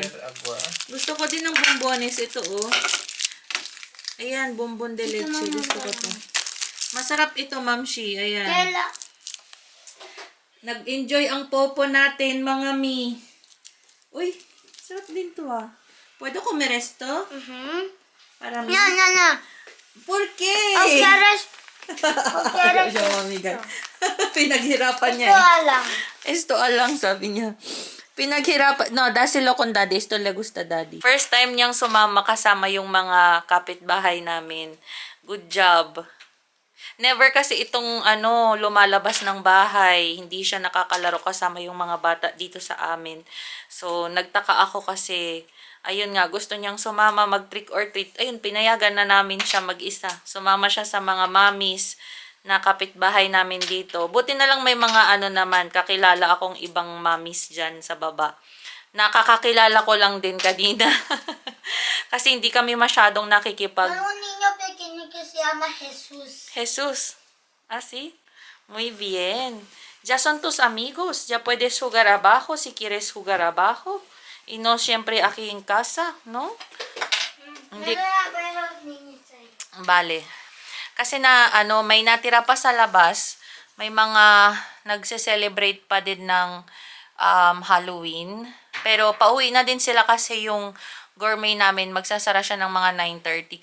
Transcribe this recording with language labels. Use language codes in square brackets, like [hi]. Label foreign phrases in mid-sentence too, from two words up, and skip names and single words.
[tl] Gusto ko din ng bombones. Ito, oh. Ayan, [es] bonbon de leche. [tl] Gusto ko to. Masarap ito, Mamshi. Ayan. Nag-enjoy ang Popo natin, mga mi. Uy, sarap din to, ah. Pwede ko meresto? [es] Para mi. No. ¿Por qué? ¿Quieres? [tl] Siya, mamigan. Pinaghirapan niya. Esto alang, sabi niya. Pinaghirapan. [es] No, dáselo con daddy. Esto le gusta daddy. [tl] First time niyang sumama kasama yung mga kapitbahay namin. [en] Good job. [tl] Never kasi itong lumalabas ng bahay. Hindi siya nakakalaro kasama yung mga bata dito sa amin. So, nagtaka ako kasi, ayun nga, gusto niyang sumama mag- [en] trick or treat. [tl] Ayun, pinayagan na namin siya mag-isa. Sumama siya sa mga mommies na kapitbahay namin dito. Buti na lang may mga naman, kakilala akong ibang mommies dyan sa baba. Nakakakilala ko lang din kanina. Kasi hindi kami masyadong nakikipag... [es] Un niño pequeño que se llama Jesús. Jesus. ¿Ah, sí? Muy bien. Ya son tus amigos. Ya puedes jugar abajo si quieres jugar abajo. Y no siempre aquí en casa, ¿no? [tl] Hindi. Vale. Kasi may natira pa sa labas. May mga nagse-celebrate pa din ng Halloween. Pero pauwi na din sila kasi yung gourmet namin, magsasara siya ng mga 9:30.